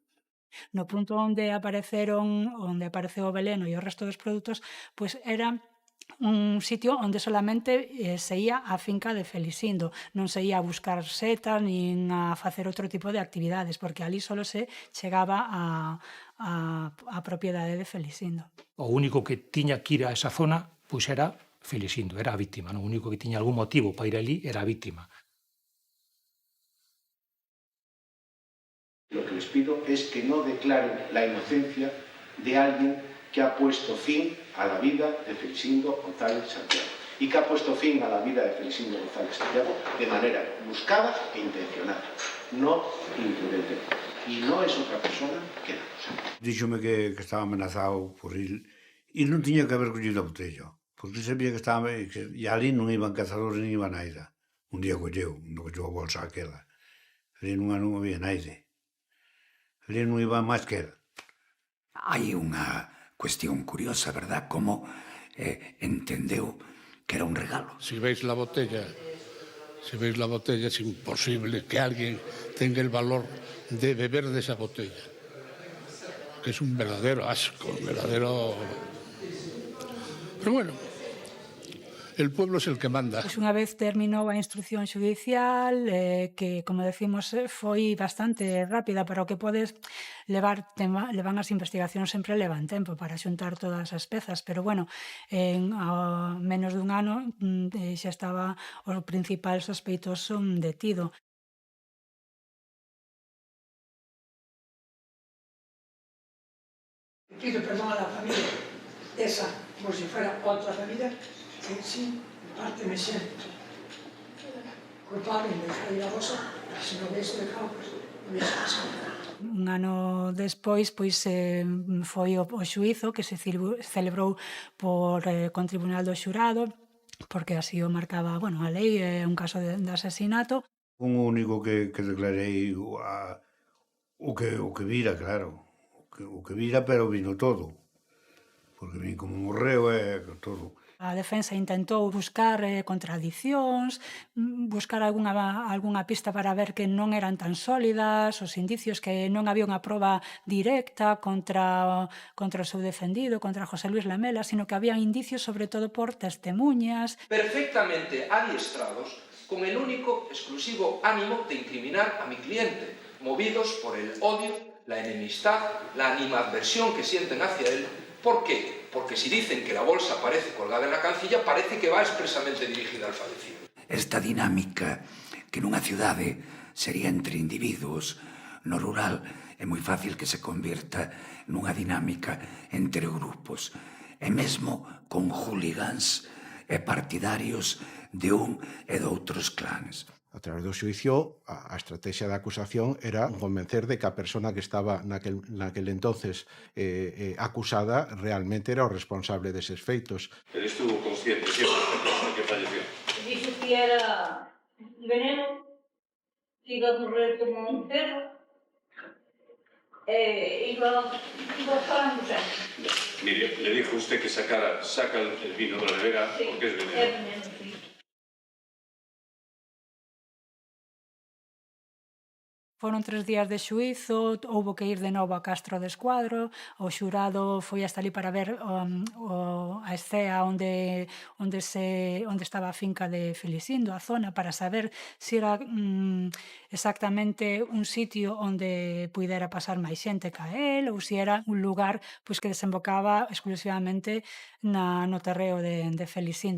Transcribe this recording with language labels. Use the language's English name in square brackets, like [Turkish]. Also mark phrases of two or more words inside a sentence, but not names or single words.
[Galician] No punto onde apareceu o veleno e o resto dos produtos, pois era un sitio onde solamente se ia á finca de Felisindo, non se ia a buscar setas nin a facer outro tipo de actividades, porque ali só se chegaba a propiedade de Felisindo. O único que tiña que ir a esa zona pois era Felisindo, era a víctima, non? O único que tiña algún motivo para ir ali era a víctima. [Spanish] Lo que les pido es que no declaren la inocencia de alguien que ha puesto fin a la vida de Felisindo González Santiago y que ha puesto fin a la vida de Felisindo González Santiago de manera buscada e intencionada, no imprudentemente. Y no es otra persona que la cosa. [Galician] Díxome que estaba amenazado por ir e non tiña que haber collido a botella, porque sabía que estaba e ali non iban cazadores ni iba naida. Un día colleu a bolsa aquela. Ali non había naide. Ali non iba máis que él. Hai unha cuestión curiosa, verdad? Como entendeu que era un regalo. [Spanish] Si veis la botella es imposible que alguien tenga el valor de beber de esa botella, que es un verdadero asco, un verdadero... Pero bueno, el pueblo es el que manda. [Galician] Pois unha vez terminou a instrucción xudicial, que, como decimos, foi bastante rápida, pero o que podes levan as investigacións sempre levan tempo para xuntar todas as pezas, pero bueno, en menos dun ano xa estaba o principal sospeitoso detido. [Spanish] Pido perdón a la familia, esa, como si fuera otra familia, que sí, en parte me siento culpable de dejar ir a vos, pero si no hubiese dejado, pues no hubiese pasado nada. [Galician] Un ano despois, pois, foi o xuízo que se celebrou con Tribunal do Xurado, porque así o marcaba, bueno, a lei, un caso de asesinato. Un único que declarei o que vira, claro. O que vira, pero vino todo. Porque vin como morreu e todo. A defensa intentou buscar contradicións, buscar algunha pista para ver que non eran tan sólidas, os indicios que non había unha proba directa contra o seu defendido, contra José Luis Lamela, sino que había indicios sobre todo por testemunhas. [Spanish] Perfectamente adiestrados con el único exclusivo ánimo de incriminar a mi cliente, movidos por el odio, la enemistad, la animadversión que sienten hacia él. ¿Por qué? Porque si dicen que la bolsa aparece colgada en la cancilla, parece que va expresamente dirigida al fallecido. [Galician] Esta dinámica que nunha cidade sería entre individuos, no rural é moi fácil que se convirta nunha dinámica entre grupos, e mesmo con hooligans e partidarios de un e de outros clans. A través do xuicio, a estrategia da acusación era convencer de que a persona que estaba naquel entonces acusada realmente era o responsable deses feitos. [Spanish] Él estuvo consciente siempre de que falleció. [Galician] Dixo que era veneno, que [Spanish] iba a correr como un perro, [Galician] iba falando sempre. [Spanish] Mire, le dijo usted que saca el vino de la nevera porque es veneno. [Galician] É veneno, sí. Foron 3 días de xuízo, houbo que ir de novo a Castro de Escuadro, o xurado foi hasta ali para ver a escea onde estaba a finca de Felisindo, a zona, para saber se era exactamente un sitio onde puidera pasar máis xente ca él, ou se era un lugar pois que desembocaba exclusivamente no terreo de Felisindo.